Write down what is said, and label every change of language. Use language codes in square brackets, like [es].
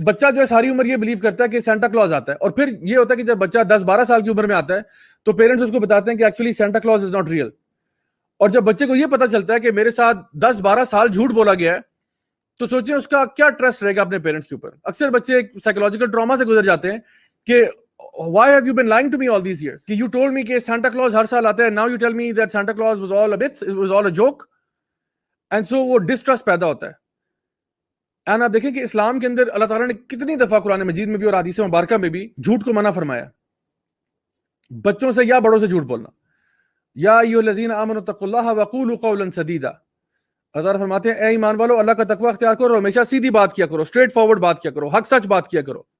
[ur] بچہ جو ہے ساری عمر یہ بلیو کرتا ہے کہ سینٹا کلاز آتا ہے, اور پھر یہ ہوتا ہے کہ جب بچہ 10-12 سال کی عمر میں آتا ہے تو پیرنٹس اس کو بتاتے ہیں کہ [en] Actually Santa Claus is not real. [ur] اور جب بچے کو یہ پتا چلتا ہے کہ میرے ساتھ 10-12 سال جھوٹ بولا گیا ہے تو سوچیں اس کا کیا ٹرسٹ رہے گا اپنے پیرنٹس کے اوپر. اکثر بچے ایک سائیکولوجیکل ٹراما سے گزر جاتے ہیں کہ [en] why have you been lying to me all these years? You told me [ur] کہ سینٹا کلاز ہر سال آتا ہے, [en] now you tell me that Santa Claus was all a myth, it was all a joke. And so [ur] وہ distrust پیدا ہوتا ہے. And آپ دیکھیں کہ اسلام کے اندر اللہ تعالیٰ نے کتنی دفعہ قرآن مجید میں بھی اور حدیث مبارکہ میں بھی جھوٹ کو منع فرمایا, بچوں سے یا بڑوں سے جھوٹ بولنا. [ar] یا ایھا الذین آمنوا اتقوا اللہ وقولوا قولا سدیدا. [ur] اللہ تعالیٰ فرماتے ہیں اے ایمان والو اللہ کا تقوی اختیار کرو, ہمیشہ سیدھی بات کیا کرو, اسٹریٹ فارورڈ بات کیا کرو, حق سچ بات کیا کرو.